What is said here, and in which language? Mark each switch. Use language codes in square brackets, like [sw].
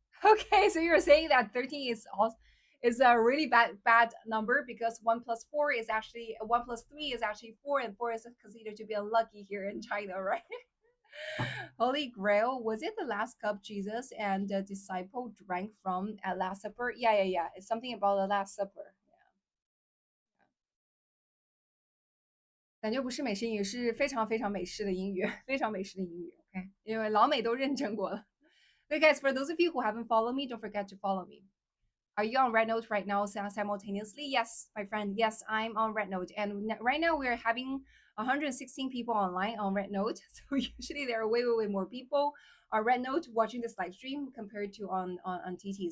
[en] Okay, so you're saying that 13 is a really bad number because 1 plus 4 is actually 1 plus 3 is actually 4, and 4 is considered to be unlucky here in China, right? Holy Grail, was it the last cup Jesus and the disciple drank from at Last Supper? Yeah. It's something about the Last Supper. [zh] 感觉不是美式英语，是非常非常美式的英语，非常美式的英语。 OK，因为老美都认证过了。 [en] Okay, guys, for those of you who haven't followed me, don't forget to follow me. Are you on Red Note right now simultaneously? Yes, my friend. Yes, I'm on Red Note. And right now we're having 116 people online on Red Note. So usually there are way more people on Red Note watching this live stream compared to on TT.